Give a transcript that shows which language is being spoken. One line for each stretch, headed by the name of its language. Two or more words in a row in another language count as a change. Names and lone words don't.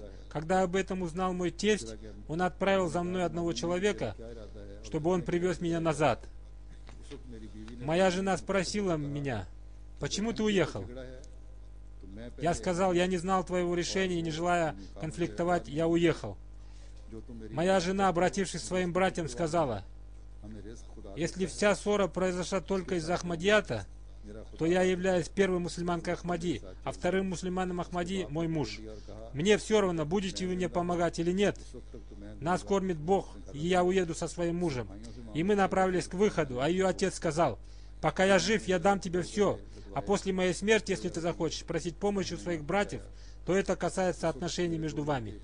Russian: Когда об этом узнал мой тесть, он отправил за мной одного человека, чтобы он привез меня назад. Моя жена спросила меня: почему ты уехал? Я сказал: я не знал твоего решения и, не желая конфликтовать, я уехал. Моя жена, обратившись к своим братьям, сказала:
Urdu: ہمیں رزق خدا
Russian: если вся ссора произошла только из-за Ахмадията, то я являюсь первой мусульманкой Ахмади, а вторым мусульманом Ахмади мой муж. Мне все равно, будете вы мне помогать или нет. Нас кормит Бог, и я уеду со своим мужем. И мы направились к выходу, а ее отец сказал: пока я жив, я дам тебе все, а после моей смерти, если ты захочешь просить помощи у своих братьев, то это касается отношений между вами.